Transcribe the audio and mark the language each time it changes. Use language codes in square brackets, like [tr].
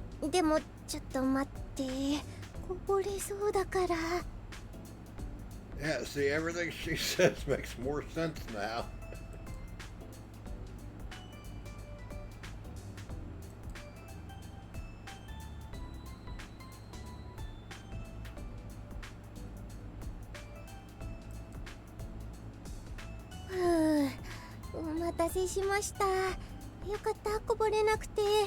[ja] でもちょっと待って、こぼれそうだから。 [en] Yeah, see, everything she says makes more sense now. [ja] お待たせしました。よかった、こぼれなくて。